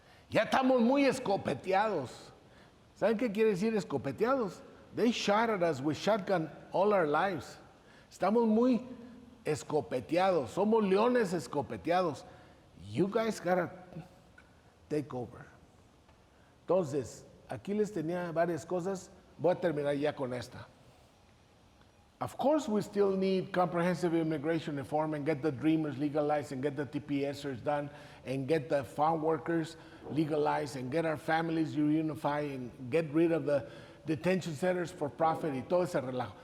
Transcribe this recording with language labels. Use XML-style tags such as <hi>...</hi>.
<es>Ya estamos muy escopeteados. ¿Saben qué quiere decir escopeteados?</es> <en>They shot at us with shotgun all our lives.</en> <es>Estamos muy escopeteados. Somos leones escopeteados.</es> <en>You guys gotta take over.</en> <es>Entonces, aquí les tenía varias cosas. Voy a terminar ya con esta.</es> <en>Of course, we still need comprehensive immigration reform and get the Dreamers legalized and get the TPSers done and get the farm workers legalized and get our families reunified and get rid of the detention centers for profit</en> <es>y todo ese relajo.</es>